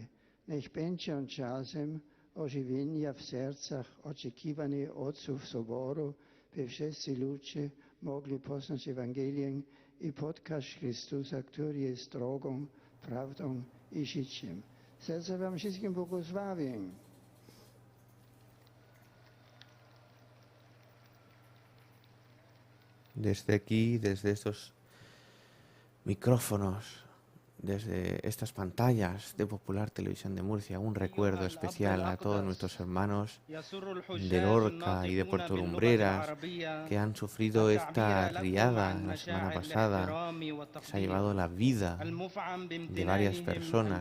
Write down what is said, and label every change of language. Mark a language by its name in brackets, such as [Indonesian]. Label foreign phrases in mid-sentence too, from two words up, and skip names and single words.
[Polish] Niech będzie on czasem ożywienia w sercach oczekiwanych ojców Soboru, by wszyscy ludzie mogli poznać Ewangelię i spotkać Chrystusa, który jest drogą, prawdą i życiem. Serce wam wszystkim błogosławię. [Spanish] Desde aquí, desde estos micrófonos, desde estas pantallas de Popular Televisión de Murcia, un recuerdo especial a todos nuestros hermanos de Lorca y de Puerto Lumbreras que han sufrido esta riada la semana pasada, que se ha llevado la vida de varias personas.